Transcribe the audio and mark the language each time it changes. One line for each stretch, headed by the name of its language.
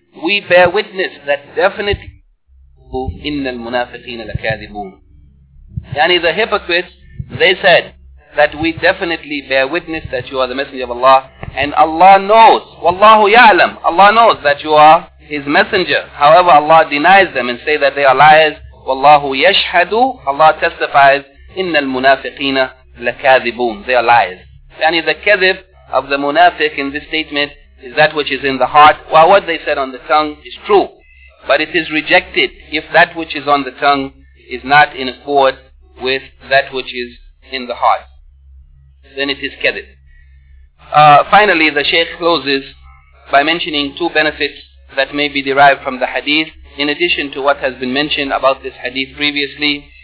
English: We bear witness that definitely,
Arabic: إِنَّ الْمُنَافِقِينَ لَكَاذِبُونَ.
English: Yani the hypocrites, they said that we definitely bear witness that you are the messenger of Allah, and Allah knows,
Arabic: وَاللَّهُ يَعْلَمُ.
English: Allah knows that you are His messenger. However, Allah denies them and say that they are liars.
Arabic: وَاللَّهُ يَشْهَدُ.
English: Allah testifies,
Arabic: إِنَّ الْمُنَافِقِينَ لَكَاذِبُونَ.
English: They are liars. Yani the kadhib of the munafiq in this statement is that which is in the heart, while what they said on the tongue is true. But it is rejected if that which is on the tongue is not in accord with that which is in the heart. Then it is kadhib. Finally, the Shaykh closes by mentioning two benefits that may be derived from the hadith, in addition to what has been mentioned about this hadith previously.